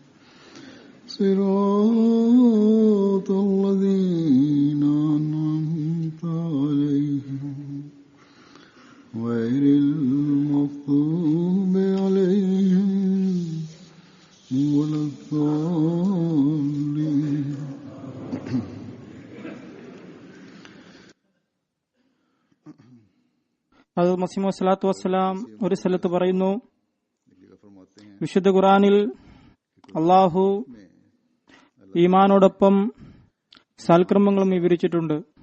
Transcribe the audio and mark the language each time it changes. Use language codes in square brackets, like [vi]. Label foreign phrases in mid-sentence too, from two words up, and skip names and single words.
[ar] صراط الذين أنعمت عليهم غير المغضوب عليهم ولا الضالين. [ml] ഹദരത്ത് മസീഹ് മൗഊദ് [ar] صلى الله عليه وسلم [ml] ഒരു സ്ഥലത്ത് പറയുന്നു, വിശുദ്ധ ഖുർആനിൽ അള്ളാഹു ഈമാനോടൊപ്പം സൽക്കർമ്മങ്ങളും വിവരിച്ചിട്ടുണ്ട്.